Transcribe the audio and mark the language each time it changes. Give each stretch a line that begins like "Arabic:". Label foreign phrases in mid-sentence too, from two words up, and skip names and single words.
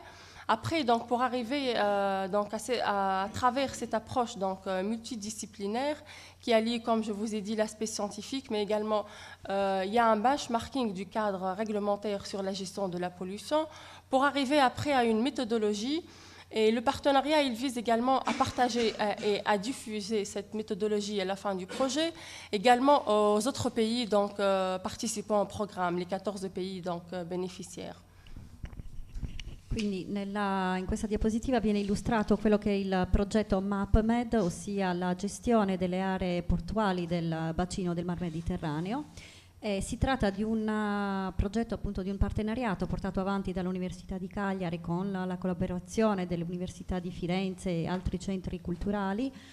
French: Après, donc, pour arriver à travers cette approche donc, multidisciplinaire qui allie, comme je vous ai dit, l'aspect scientifique, mais également il y a un benchmarking du cadre réglementaire sur la gestion de la pollution pour arriver après à une méthodologie. Et le partenariat, il vise également à partager et à diffuser cette méthodologie à la fin du projet, également aux autres pays donc, participants au programme, les 14 pays donc, bénéficiaires.
Italian: Quindi in questa diapositiva viene illustrato quello che è il progetto MapMed, ossia la gestione delle aree portuali del bacino del Mar Mediterraneo. Si tratta di un progetto, appunto, di un partenariato portato avanti dall'Università di Cagliari con la collaborazione delle università di Firenze e altri centri culturali.